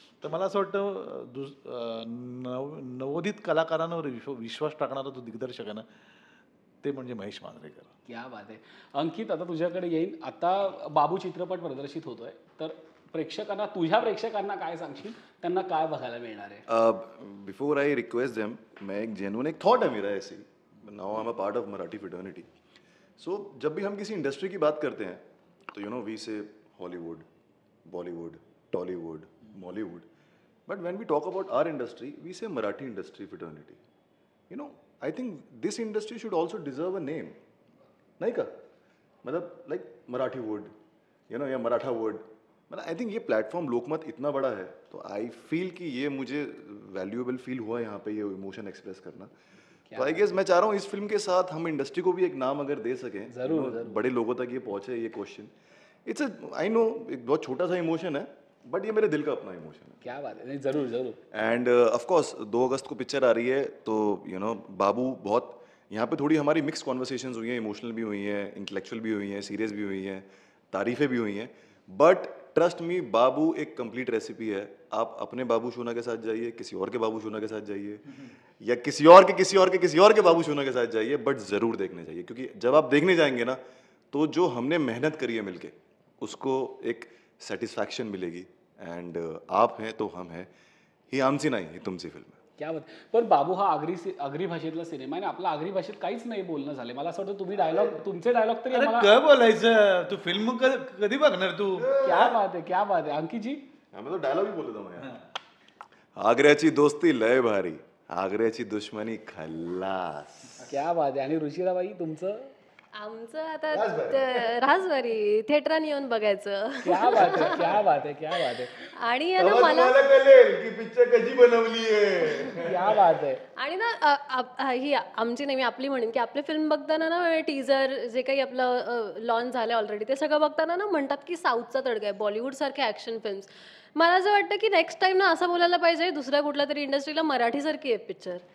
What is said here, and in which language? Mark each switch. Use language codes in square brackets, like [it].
[mr] तर मला असं वाटतं नवोदित कलाकारांवर विश्वास टाकणारा जो दिग्दर्शक आहे ना, ते म्हणजे महेश मांजरेकर. क्या बात आहे. अंकित, आता तुझ्याकडे येईन. आता बाबू चित्रपट प्रदर्शित होतोय, तर तुझ्या प्रेक्षकांना काय सांगशील, त्यांना काय बघायला मिळणार आहे? [en] before I request them, [hi] मैं एक जेन्युइन एक थॉट है मेरा ऐसे, [en] Now I am a part of Marathi fraternity. [hi] सो जब भी हम किसी इंडस्ट्री की बात करते हैं तो यू नो वी से Hollywood, Bollywood, Tollywood, Mollywood, [en] But when we talk about our industry we say Marathi industry fraternity. You know, I think this industry should also deserve a name, नहीं का? [hi] मतलब लाइक मराठी वर्ड या मराठा वर्ड, मतलब [en] I think [hi] ये platform लोकमत इतना बड़ा है, तो आई फील कि ये मुझे वैल्यूएबल फील हुआ यहाँ पे ये इमोशन एक्सप्रेस करना। तो आई गेस मैं चाह रहा हूँ इस फिल्म के साथ हम इंडस्ट्री को भी एक नाम अगर दे सकें, जरूर बड़े लोगों तक ये पहुंचे ये क्वेश्चन। इट्स आई नो एक बहुत छोटा सा इमोशन है, बट ये मेरे दिल का अपना इमोशन है। क्या बात है, नहीं जरूर जरूर। एंड ऑफ कोर्स 2 अगस्त को पिक्चर आ रही है, तो बाबू बहुत यहाँ पे थोड़ी हमारी मिक्स कॉन्वर्सेशंस हुई हैं, इमोशनल भी हुई हैं, इंटेलेक्चुअल भी हुई हैं, सीरियस भी हुई हैं, तारीफें भी हुई हैं, बट ट्रस्ट मी बाबू एक कंप्लीट रेसिपी है। आप अपने बाबू शोना के साथ जाइए, किसी और के बाबू शोना के साथ जाइए, या किसी और के बाबू शोना के साथ जाइए, बट ज़रूर देखने जाइए, क्योंकि जब आप देखने जाएंगे ना, तो जो हमने मेहनत करी है मिलके, उसको एक सेटिस्फैक्शन मिलेगी। एंड आप हैं तो हम हैं, [mr] ही आमची नाही ही तुमची फिल्म आहे। [hi] क्या बात. [mr] पण बाबू हा आगरी भाषेतला सिनेमा आहे, आपला आगरी भाषेत काहीच नाही बोलणं झाले. मला असं वाटतं तुम्ही तुमचे डायलॉग तरी अरे काय बोलायचं, तू फिल्म कधी बघणार तू? [hi] क्या बात है, क्या बात है. अंकित जी मैं तो डायलॉग ही बोल देता हूँ यार. [mr] आग्र्याची दोस्ती लय भारी, आग्र्याची दुश्मनी खल्लास. क्या बात आहे. आणि रुचिराबाई तुमचं? आमचं आता राजवारी थिएटरात येऊन बघायचं. [hi] क्या बात है, क्या बात है, क्या बात है. [mr] आणि मला कळेल की पिक्चर कशी बनवली आहे. क्या बात आहे. आणि ना ही आमची नाही, मी आपली म्हणेन की आपली फिल्म बघताना ना टीजर जे काही आपलं लॉन्च झालं ऑलरेडी ते सगळं बघताना ना म्हणतात की साऊथचा तडका आहे, बॉलिवूड सारख्या ॲक्शन फिल्म्स. मला असं वाटतं की नेक्स्ट टाइम ना असं बोलायला पाहिजे दुसऱ्या कुठल्या तरी इंडस्ट्रीला मराठीसारखी आहे पिक्चर.